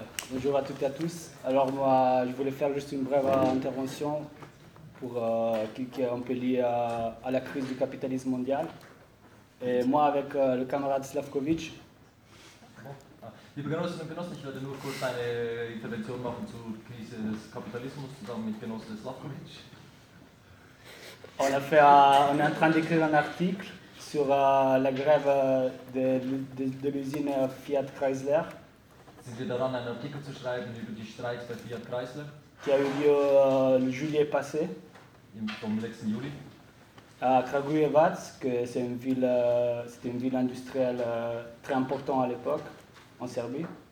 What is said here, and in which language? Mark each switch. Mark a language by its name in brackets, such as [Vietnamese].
[French] Bonjour à toutes et à tous. Alors moi, je voulais faire juste une brève intervention pour qui est un peu lié à la crise du capitalisme mondial. Et moi avec le camarade Slavkovic. [German] Liebe Genossinnen und Genossen, ich werde nur kurz eine Intervention machen zur Krise des Kapitalismus zusammen mit Genosse Slavkovic. [French] On a fait, on est en train d'écrire un article sur la grève de l'usine Fiat Chrysler. [German] Sind wir daran, einen Artikel zu schreiben über die Streiks bei Fiat Chrysler? [French] Qui a eu lieu le juillet passé. [German] Vom letzten Juli. [French] À Kragujevac, c'est une ville industrielle très importante à l'époque, en Serbie.